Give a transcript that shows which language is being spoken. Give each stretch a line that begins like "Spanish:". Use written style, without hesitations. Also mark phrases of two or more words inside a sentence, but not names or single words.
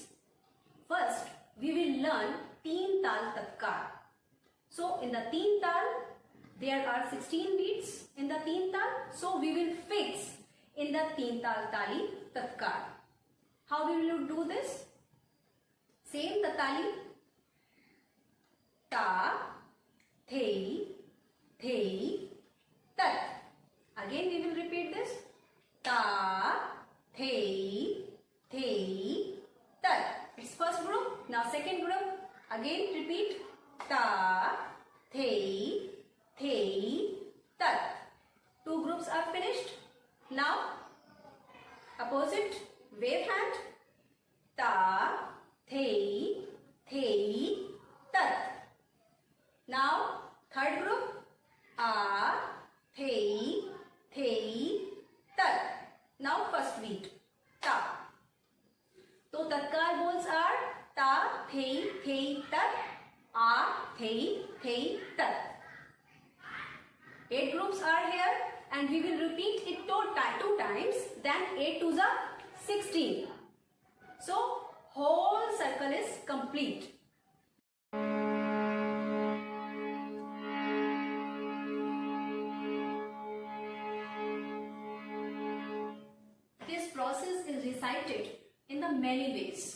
English: First, we will learn Teen Tal Tatkar. So, in the Teen Tal, there are 16 beats in the Teen Tal. So, we will fix in the Teen Tal Tali Tatkar. How we will do this? Same Tatali. Ta, thei, thei, tat. Again we will repeat this. Ta, thei, thei, tat. It's first group. Now second group. Again repeat. Ta, thei, thei, tat. 2 groups are finished. Now opposite wave hand. Ta, thei, thei, tat. Now third group. A, thei, thei, tat. Now first beat. Ta. So tatkar bowls are ta, thei, thei, tat. A, thei, thei, tat. 8 groups are here and we will repeat it 2 times. Then 8 to the 16. So whole circle is complete. This process is recited in the many ways.